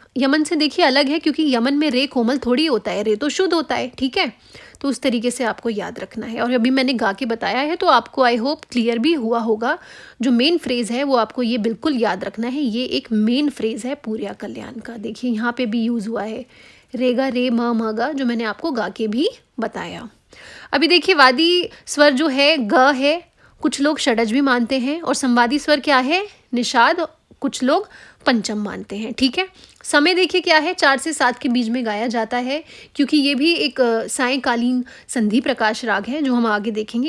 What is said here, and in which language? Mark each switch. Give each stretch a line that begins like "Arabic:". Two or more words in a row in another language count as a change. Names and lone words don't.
Hindi: यमन से देखिए अलग है क्योंकि यमन में रे कोमल थोड़ी होता है, रे तो शुद्ध होता है। ठीक है, तो उस तरीके से आपको याद रखना है। और अभी मैंने गा के बताया है तो आपको
English: I hope
Hindi: क्लियर भी हुआ होगा। जो
English: main phrase
Hindi: है वो आपको ये बिल्कुल याद रखना है। ये एक
English: main phrase
Hindi: है पूरिया कल्याण का। देखिए यहाँ पे भी यूज़ हुआ है रेगा रे म म गा, जो मैंने आपको गा के भी बताया। अभी देखिए वादी स्वर जो है ग है, कुछ लोग षडज भी मानते हैं, और संवादी स्वर क्या है, निषाद, कुछ लोग पंचम मानते हैं। ठीक है। समय देखिए क्या है, 4 से 7 के बीच में गाया जाता है क्योंकि ये भी एक सायंकालीन संधि प्रकाश राग है जो हम आगे देखेंगे।